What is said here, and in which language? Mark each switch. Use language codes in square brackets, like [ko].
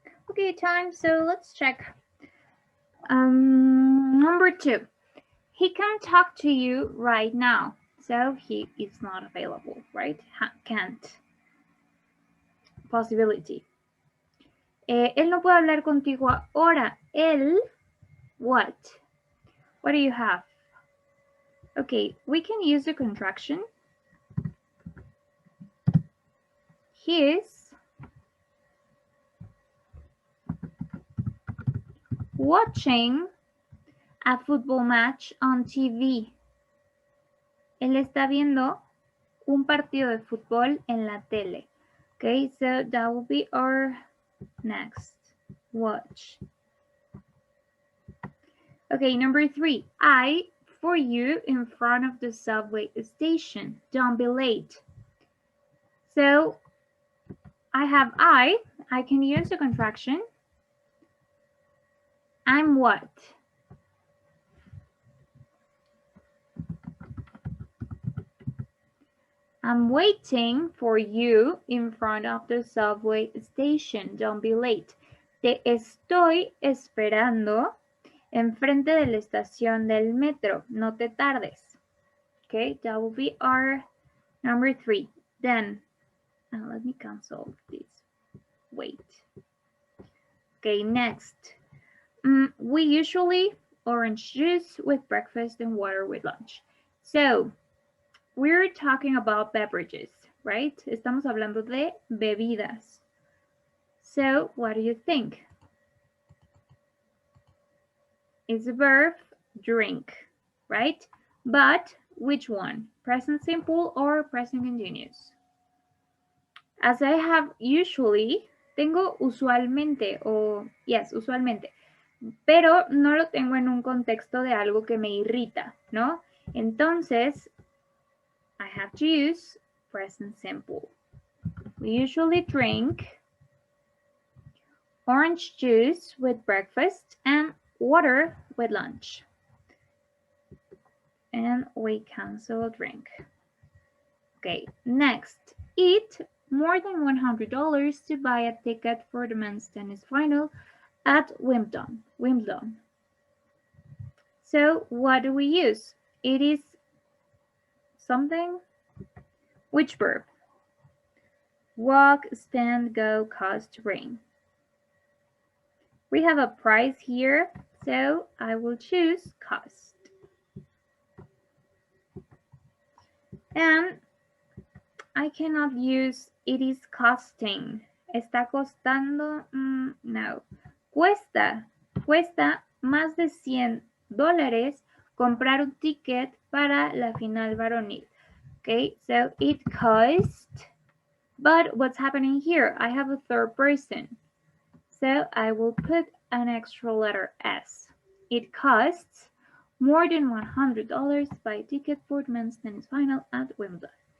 [en] Okay, time. So let's check. Number 2. He can talk to you right now. So he is not available, right? Can't. Possibility. [es] Él no puede hablar contigo ahora. [en] Él, what? What do you have? Okay, we can use the contraction. He's watching a football match on TV. [es] Él está viendo un partido de fútbol en la tele. [en] Okay, so that will be our next. Watch. Okay, number 3. I for you in front of the subway station. Don't be late. So I have I can use the contraction. I'm what? I'm waiting for you in front of the subway station. Don't be late. [es] Te estoy esperando enfrente de la estación del metro. No te tardes. [en] Okay, that will be our number 3. Then, let me cancel this. Wait. Okay, next. We usually orange juice with breakfast and water with lunch. So, we're talking about beverages, right? [es] Estamos hablando de bebidas. [en] So, what do you think? It's a verb, drink, right? But which one? Present simple or present continuous? As I have usually, [es] tengo usualmente o yes, usualmente, pero no lo tengo en un contexto de algo que me irrita, ¿no? Entonces, [en] I have to use present simple. We usually drink orange juice with breakfast and water with lunch. And we cancel drink. Okay, next. Eat more than $100 to buy a ticket for the men's tennis final at Wimbledon. So what do we use? It is something. Which verb? Walk, stand, go, cost, ring. We have a price here, so I will choose cost. And I cannot use it is costing. [es] Está costando, no. Cuesta más de $100 comprar un ticket para la final varonil. [en] Okay, so it cost, but what's happening here? I have a third person. So I will put an extra letter S. It costs more than $100 to buy a ticket for the men's tennis final at Wimbledon.